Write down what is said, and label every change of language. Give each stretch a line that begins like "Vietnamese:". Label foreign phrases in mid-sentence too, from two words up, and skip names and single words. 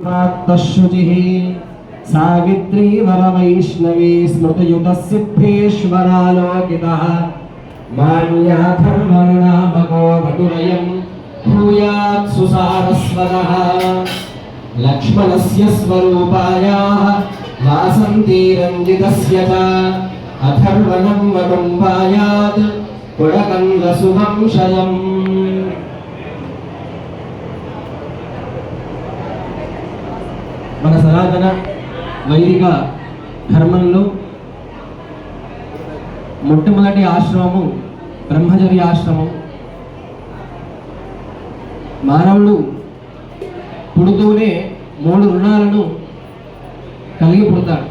Sanskrit: शुचिः सावित्री वरवैष्णवी स्मृतियुतसिद्धेश्वरालोकितः मान्याथर्वणनामको वटुरयं भूयात् सुसारस्वतः लक्ष्मणस्य स्वरूपायाः वासन्ती रञ्जितस्य च अथर्वणं वटुम्बायात् कुलकन्दसुवंशयम्।
Telugu: మన సనాతన వైదిక ధర్మంలో మొట్టమొదటి ఆశ్రమము బ్రహ్మచర్య ఆశ్రమం. మానవుడు పుడుతూనే 3 రుణాలను కలిగి పుడతాడు.